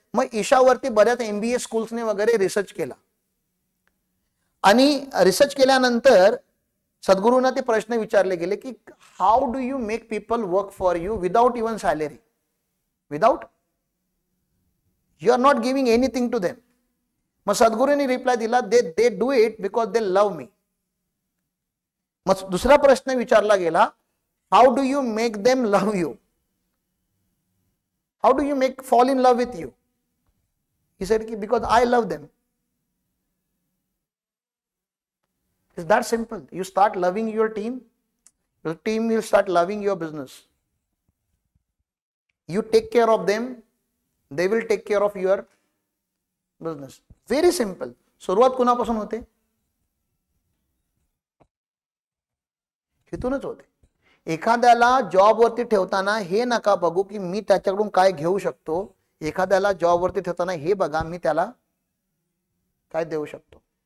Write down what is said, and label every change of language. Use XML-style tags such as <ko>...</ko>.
<mr>मग ईशावरती बऱ्याच MBA स्कूल्सने वगैरे रिसर्च केला आणि रिसर्च केल्यानंतर सद्गुरूंना ते प्रश्न विचारले गेले की</mr> <en>How do you make people work for you without even salary, without you are not giving anything to them.</en> <mr>मग सद्गुरूंनी रिप्लाय दिला,</mr> <en>They do it because they love me.</en> <mr>मग दुसरा प्रश्न विचारला गेला,</mr> <en>how do you make them love you? How do you fall in love with you? He said because I love them. It's that simple. You start loving your team will start loving your business. You take care of them, they will take care of your business. Very simple.</en> <mr>सुरुवात कुणापासून होते? इथूनच होते. एखाद्याला जॉबवरती ठेवताना हे नका बघू की मी त्याच्याकडून काय घेऊ शकतो. एखाद्याला जॉबवरती ठेवताना हे बघा मी त्याला काय देऊ शकतो.</mr>